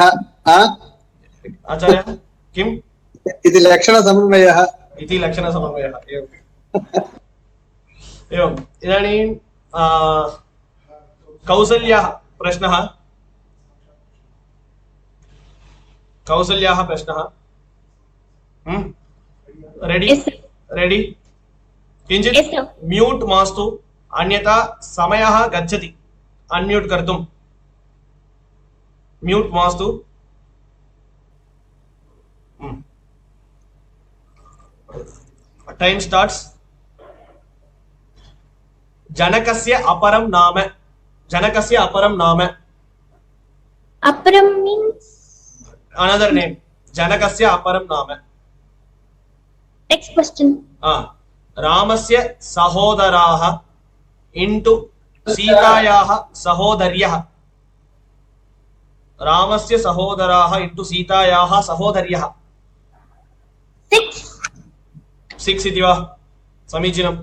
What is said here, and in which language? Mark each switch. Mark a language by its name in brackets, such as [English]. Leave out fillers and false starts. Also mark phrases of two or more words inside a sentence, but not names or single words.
[Sanskrit] आचार्य किम् इति लक्षणसमन्वयः। इति लक्षणसमन्वयः। एवम् इदानीं कौसल्याः प्रश्नः। कौसल्याः प्रश्नः। रेडी? [English] Yes, sir. [Sanskrit] रेडी? किञ्चित् [English] Yes, sir. [Sanskrit] म्यूट् मास्तु, अन्यथा समयः गच्छति अन्म्यूट् कर्तुं। म्यूट् मास्तु। [English] time starts. [Sanskrit] जनकस्य अपरं नाम। जनकस्य अपरं नाम। [English] Aparam means another name. [Sanskrit] जनकस्य अपरं नाम। [English] next question. [Sanskrit] रामस्य सहोदराः इंटु सीतायाः सहोदर्यः। रामस्य सहोदराः इंटु सीतायाः सहोदर्यः। 6. 6 इति वा? समीचीनम्।